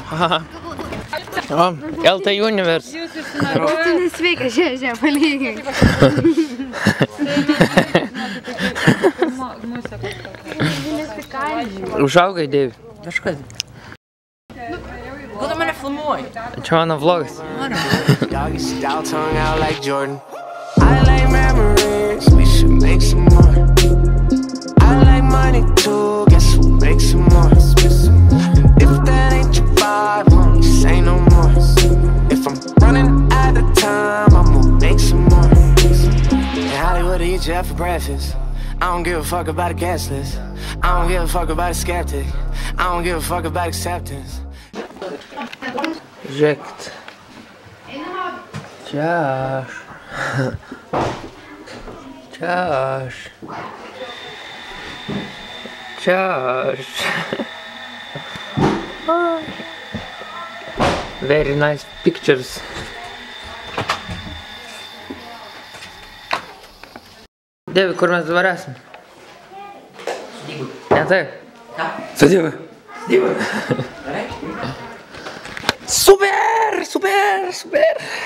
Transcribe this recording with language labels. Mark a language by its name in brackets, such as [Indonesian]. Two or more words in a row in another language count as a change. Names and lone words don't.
[Lithuanian] O, LT Universe. Tu nesveikas, žiūrė, palygiai. Užaugai, Deivi. Kažkas. Kodėl mane filmuoji? Čia mano vlogas. [English] Doggy style tongue out like Jordan. I like memories, we should make some more. I like money too, guess we'll make some more. And if that ain't your vibe, won't say no more. If I'm running out of time, I'ma make some more. In Hollywood, I eat you out for breakfast. I don't give a fuck about a guest list. I don't give a fuck about a skeptic. I don't give a fuck about acceptance. [Lithuanian] Žiūrėkit. Čia aš. Čia aš. Čia aš. [English] Very nice pictures. [Lithuanian] Dievi, kur mes dabar esam? Ne taip? Sudėvi. Super, super, super.